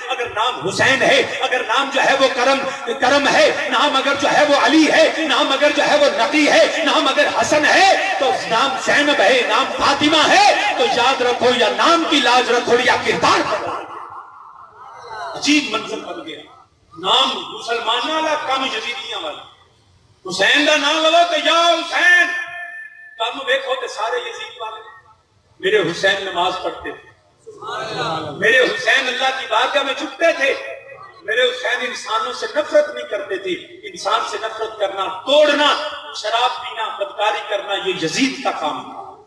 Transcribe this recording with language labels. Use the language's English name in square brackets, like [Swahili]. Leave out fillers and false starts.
[Urdu] اگر نام حسین ہے, اگر نام جو ہے وہ کرم ہے, نام اگر جو ہے وہ علی ہے, نام اگر جو ہے وہ نقی ہے, نام اگر حسن ہے, تو نام زینب ہے, نام فاطمہ ہے, تو یاد رکھو یا نام کی لاج رکھو یا کردار کرو. عجیب منظر بن گیا. [Punjabi] نام مسلمانوں والا کم یزیدیاں والا. [Urdu] حسین کا نام لو کہ یا حسین, [Punjabi] کم ویکھو کہ سارے یزید والے. [Urdu] میرے حسین نماز پڑھتے تھے, میرے حسین اللہ کی بارگاہ میں جھکتے تھے, میرے حسین انسانوں سے نفرت نہیں کرتے تھے. انسان سے نفرت کرنا, توڑنا, شراب پینا, بدکاری کرنا یہ یزید کا کام تھا.